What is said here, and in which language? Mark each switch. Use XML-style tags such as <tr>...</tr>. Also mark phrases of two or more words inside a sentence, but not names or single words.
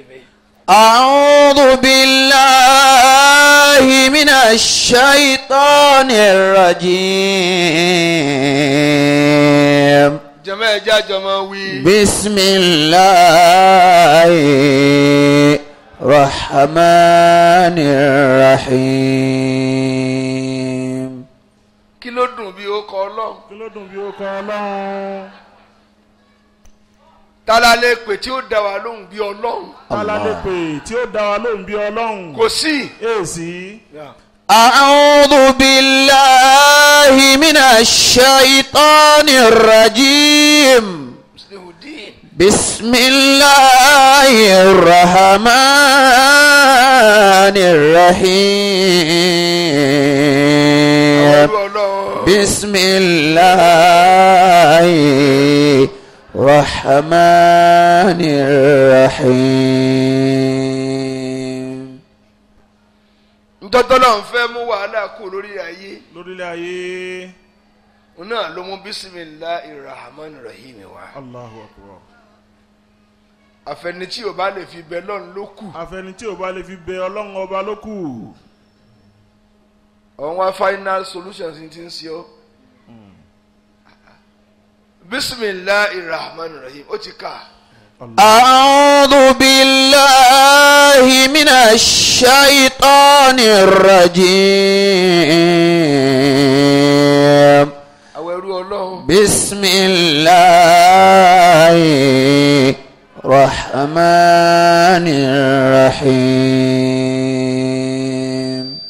<ar>أعوذ بالله من الشيطان الرجيم. بسم الله الرحمن الرحيم.</ar> <yo>kí ló dùn bí ó kọ Ọlọ́run. kí ló dùn bí ó kọ Ọlọ́run. tala lè pè tí ó dá wa lóhùn bí Ọlọ́run. tala lè pè tí ó dá wa lóhùn bí Ọlọ́run. kò sí. èsì.</yo> <ar>أعوذ بالله من الشيطان الرجيم. بسم الله الرحمن الرحيم. بسم الله الرحمن الرحيم.</ar> <yo>ntọ́tọ́lọ́ ń fẹ́ mú wàhálà kú lórílẹ̀ ayé. lórílẹ̀ ayé. òun náà ló mú</yo> <ar>بسم الله الرحمن الرحيم</ar> <yo>wá.</yo> <ar>الله أكبر.</ar> <yo>àfẹni tí o bá lè fi bẹ Ọlọ́run ló kù. àfẹni tí o bá lè fi bẹ Ọlọ́run ọba ló kù. òun wá</yo> <en>final solution</en> <yo>ti ń ṣe ọ́.</yo> <ar>بسم الله الرحمن الرحيم</ar> <yo>ó ti kà. أعوذ بالله من الشيطان الرجيم. بسم الله الرحمن الرحيم.</yo>